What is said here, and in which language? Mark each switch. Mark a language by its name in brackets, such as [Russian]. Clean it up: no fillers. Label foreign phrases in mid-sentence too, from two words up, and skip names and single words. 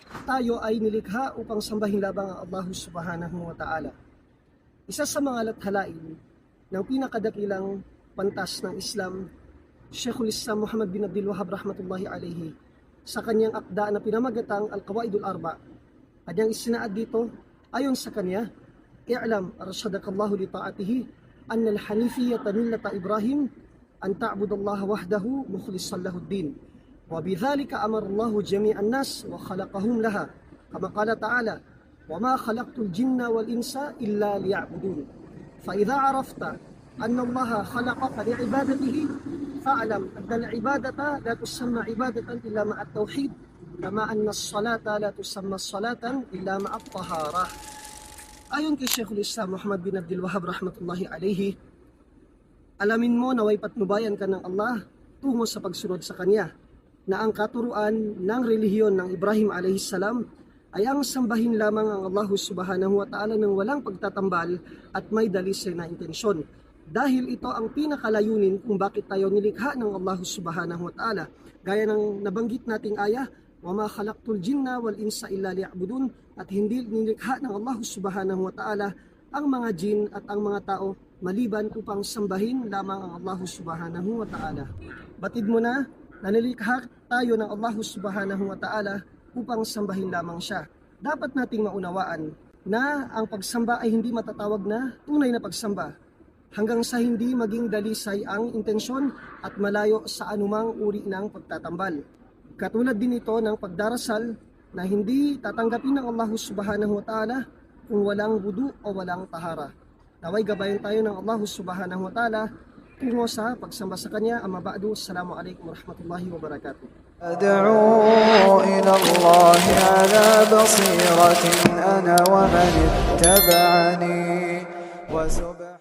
[Filipino] tayo ay nilikha upang sambahin labang ang Allah [Arabic] سبحانه وتعالى. [Filipino] Isa sa mga lathalain ng pinakadakilang pantas ng Islam, Sheikhul Islam Muhammad bin Abdul Wahhab [Arabic] رحمة الله عليه, [Filipino] sa kanyang akda na pinamagatang Al-Qawaidul Arba, kanyang isinaad dito, ayon sa kanya, [Arabic] اعلم أرشدك الله لطاعته أن الحنيفية ملة إبراهيم أن تعبد الله وحده مخلصا له الدين. وبذلك أمر الله جميع الناس وخلقهم لها كما قال تعالى وما خلقت الجن والإنس إلا ليعبدون. فإذا عرفت أن الله خلقك لعبادته فاعلم أن العبادة لا تسمى عبادة إلا مع التوحيد كما أن الصلاة لا تسمى الصلاة إلا مع الطهارة. [Filipino] Ayon kay Sheikhul Islam Muhammad bin Abdul Wahhab [Arabic] رحمة الله عليه, [Filipino] alamin mo na way patnubayan ka ng Allah tungo sa pagsunod sa Kanya, na ang katuruan ng relihiyon ng Ibrahim [Arabic] عليه السلام [Filipino] ay ang sambahin lamang ang Allah [Arabic] سبحانه وتعالى [Filipino] ng walang pagtatambal at may dalisay na intensyon. Dahil ito ang pinakalayunin kung bakit tayo nilikha ng Allah [Arabic] سبحانه وتعالى. [Filipino] Gaya ng nabanggit nating aya, [Arabic] وَمَا خَلَقْتُ الْجِنَّ وَالْإِنسَ إِلَّا لِيَعْبُدُونَ, [Filipino] at hindi nilikha ng Allah [Arabic] سبحانه وتعالى [Filipino] ang mga jin at ang mga tao maliban upang sambahin lamang ang Allah [Arabic] سبحانه وتعالى. [Filipino] Batid mo na nilikha tayo ng Allah [Arabic] سبحانه وتعالى [Filipino] upang sambahin lamang siya. Dapat nating maunawaan na ang pagsamba ay hindi matatawag na tunay na pagsamba hanggang sa hindi maging dalisay ang intensyon at malayo sa anumang uri ng pagtatambal. Katulad din ito ng pagdarasal na hindi tatanggapin ng Allah [Arabic] سبحانه وتعالى [Filipino] kung walang wudu o walang tahara. Naway gabayan tayo ng Allah [Arabic] سبحانه وتعالى [Filipino] tungo sa pagsamba sa Kanya. [Arabic] أما بعد، السلام عليكم ورحمة الله وبركاته. أدعو إلى الله على بصيرة أنا ومن اتبعني وسبحان